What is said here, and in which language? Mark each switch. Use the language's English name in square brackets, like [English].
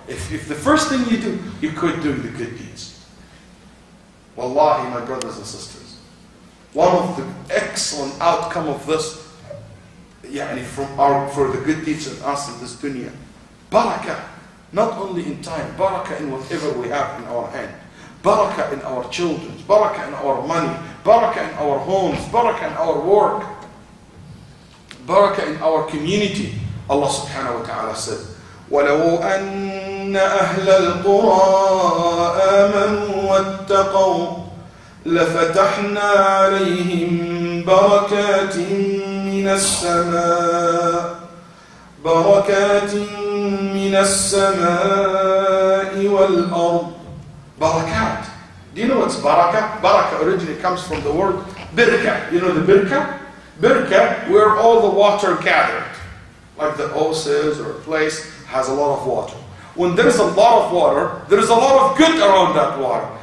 [English] If the first thing you do, you quit doing the good deeds. Wallahi, my brothers and sisters, one of the excellent outcome of this, for the good deeds in us in this dunya, barakah, not only in time, barakah in whatever we have in our hand, barakah in our children, barakah in our money, barakah in our homes, barakah in our work, barakah in our community. [Arabic] Allah subhanahu wa ta'ala said, وَلَوْ أَنَّ أَهْلَ الْقُرَىٰ آمَنُوا وَاتَّقَوْا لَفَتَحْنَا عَلَيْهِمْ بَرَكَاتٍ مِّنَ السَّمَاءِ وَالْأَرْضِ. [English] Barakat. Do you know what's barakah? Barakah originally comes from the word birka. You know the birka? Birka, where all the water gathered. Like the oasis or a place has a lot of water. When there is a lot of water, there is a lot of good around that water.